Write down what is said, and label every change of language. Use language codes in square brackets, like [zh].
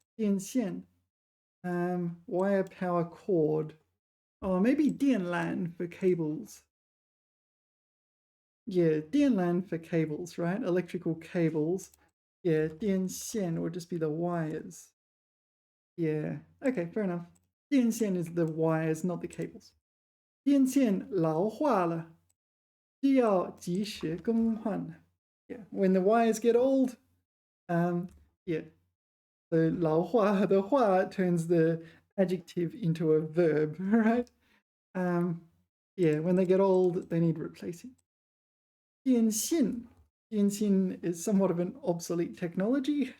[en] 电线.Wire power cord. Oh, maybe 电缆 for cables. Yeah, 电缆 for cables, right? Electrical cables. Yeah, 电线 would just be the wires. Yeah, okay, fair enough. 电线 is the wires, not the cables. [zh] 电线老化了，需要及时更换。 [en] Yeah, when the wires get old, yeah, the 老化 the 化 turns the adjective into a verb, right? Yeah, when they get old, they need replacing. [zh] 电信. [en] 电信 is somewhat of an obsolete technology.